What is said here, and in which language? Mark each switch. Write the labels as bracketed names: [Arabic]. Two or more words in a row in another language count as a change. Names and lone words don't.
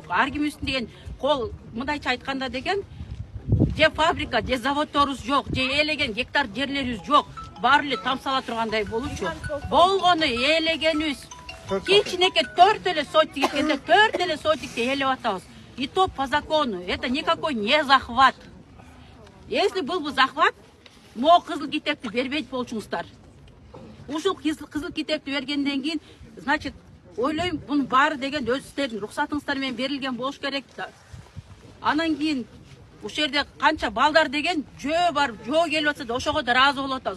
[Kyrgyz] Ар кимибиздин деген кол мындайча айтканда деген же фабрика, же заводторубуз жок, же элеген гектар жерлерибиз жок. Баары эле там сала тургандай болчу. Болгону элегенибиз кичинекей 4 эле сотик экенде 4 эле сотикти ээлеп атабыз. [Russian] И то по закону. Это никакой не захват. Если был бы захват, могу [Kyrgyz] кызыл китепти бербейт болчуңуздар. Ушул кызыл китепти бергенден кийин, значит, ойлойм, бунун баары деген өз сиздердин рухсатыңыздар менен берилген болуш керек да. Анан кийин ушул жерде канча балдар деген жөө бар, жөө келип атса да ошого да ыраазы болуп атабыз.